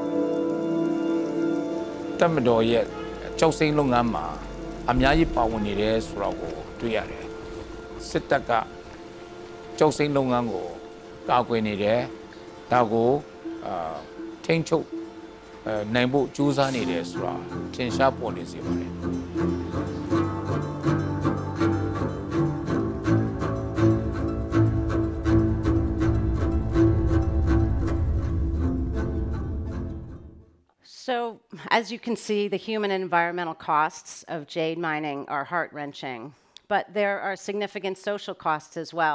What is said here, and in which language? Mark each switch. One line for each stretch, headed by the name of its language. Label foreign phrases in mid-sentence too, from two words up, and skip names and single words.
Burmese: တမတော်ရဲ့ကြောက်စိမ့်လုပ်ငန်းမှာအများကြီးပါဝင်နေတယ်ဆိုတော့ကိုတွေ့ရတယ်စစ်တပ်ကကြောက်စိမ့်လုပ်ငန်းကိုကာကွယ်နေတယ်ဒါကိုထိန်းချုပ်နိုင်ဖို့ကြိုးစားနေတယ်ဆိုတာထင်ရှားပေါ်နေစေပါတယ်
English: So, as you can see, the human and environmental costs of jade mining are heart-wrenching, but there are significant social costs as well.